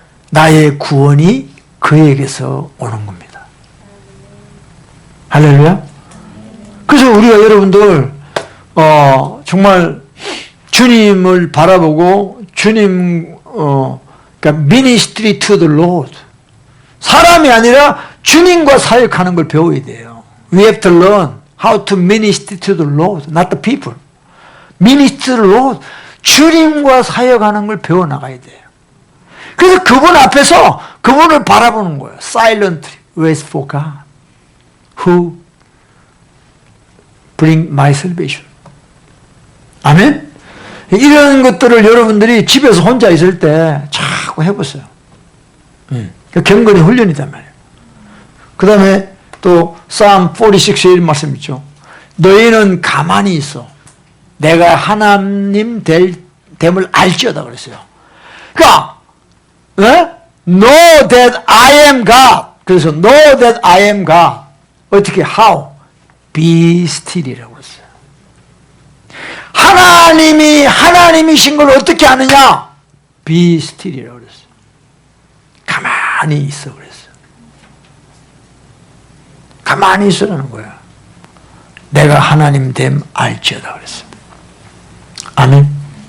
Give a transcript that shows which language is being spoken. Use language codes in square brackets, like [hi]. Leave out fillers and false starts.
[ko] 나의 구원이 그에게서 오는 겁니다. 할렐루야. 그래서 우리가 여러분들 정말 주님을 바라보고 주님 그러니까 [en] ministry to the Lord, [ko] 사람이 아니라 주님과 사역하는 걸 배워야 돼요. [en] We have to learn how to minister to the Lord, not the people. Minister to the Lord, [ko] 주님과 사역하는 걸 배워나가야 돼요. 그래서 그분 앞에서 그분을 바라보는 거예요. [en] Silently wait for God, who bring my salvation. [ko] 아멘? 이런 것들을 여러분들이 집에서 혼자 있을 때 자꾸 해보세요. 경건의 훈련이단 말이에요. 그 다음에 또 Psalm 46에 이런 말씀 있죠. 너희는 가만히 있어. 내가 하나님 됨을 알지어다 그랬어요. 그러니까 [en] know that I am God. [ko] 그래서 [en] know that I am God. [ko] 어떻게? [en] How? Be still [ko] 이라고 그랬어요. 하나님이 하나님이신 걸 어떻게 아느냐? [en] Be still [ko] 이라고 그랬어요. 가만히 있어 그랬어요. 가만히 있으라는 거야. 내가 하나님 됨 알지어다 그랬어요. 아멘.